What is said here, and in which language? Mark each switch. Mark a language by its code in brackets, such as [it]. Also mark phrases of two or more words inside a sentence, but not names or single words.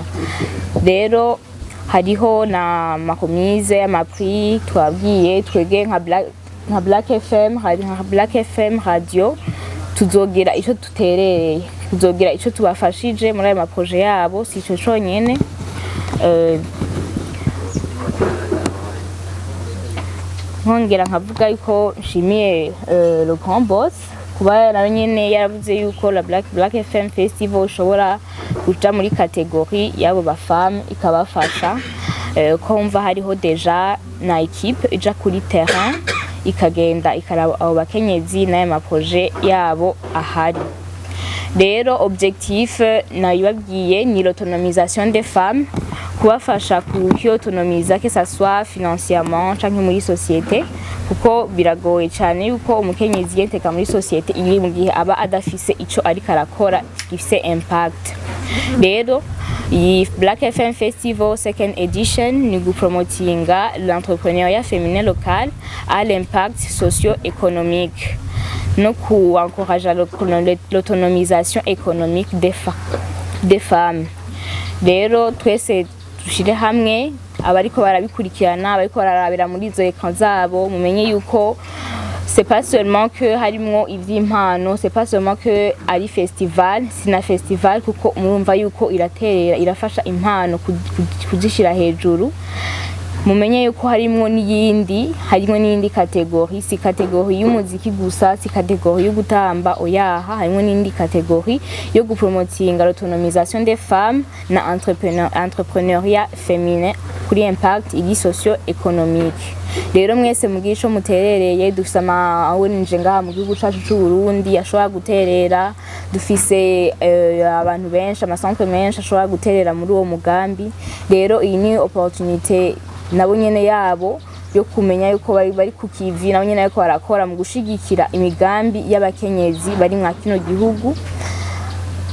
[rn] Rero hariho na makomize y'amaprix twabwiye twege nka Black FM, hari nka Black FM radio, tuzogira ico tuterereye, tuzogira ico tubafashije muri ayo maprojet yabo. Si ico conyene, nkongera nkavuga yuko nshimiye [fr] le grand boss [rn] kuba nawe nyene yaravuze yuko la Black FM Festival ushobora kuja muri kategori yabo ba femme ikabafasha, ko mva hariho deja na equipe ija kuri terrain ikagenda ikaraba abo bakenyezi n'aya maprojet yabo ahari. Rero objectif nayibabwiye ni [fr] l'autonomisation des femmes, [rn] kubafasha kuhiotonomiza [fr] que ça soit financièrement [rn] canke muri société, kuko biragoye cyane yuko umukenyezi yenteka muri société iri mu gihe aba adafise ico ari karakora gifise impact. Rero iyi Black FM Festival second edition ni gupromotinga [fr] l'entrepreneuriat féminin local à l'impact socio-économique, [rn] no [fr] encourager l'autonomisation économique des femmes. [rn] Rero twese dushire hamwe, abariko barabikurikirana, abariko bararabira muri izo écran zabo, mumenye yuko [fr] c'est pas seulement que [rn] harimwo ivy'impano, [fr] c'est pas seulement que [rn] ari festival, sina festival kuko murumva yuko iraterera irafasha impano kuzishira hejuru. Mumenye yuko harimwo n'iyindi kategori, si kategori y'umuziki gusa, si kategori yo gutamba oyaha, harimwo n'indi kategori yo gupromotinga [fr] l'autonomisation des femmes [rn] na [fr] entrepreneuriat féminin [rn] kuri impact igi socio-économique. Rero mwese mugisho muterereye, dufise awenje ngaha mu gihugu cacu c'u Burundi ashobora guterera, dufise abantu benshi, amasantre menshi ashobora guterera muri uwo mugambi. Rero iyi ni opportunité nabo nyene yabo yo kumenya yuko bari kukivi, nabo nyene yuko barakora mu gushigikira imigambi y'abakenyezi bari mwa kino gihugu.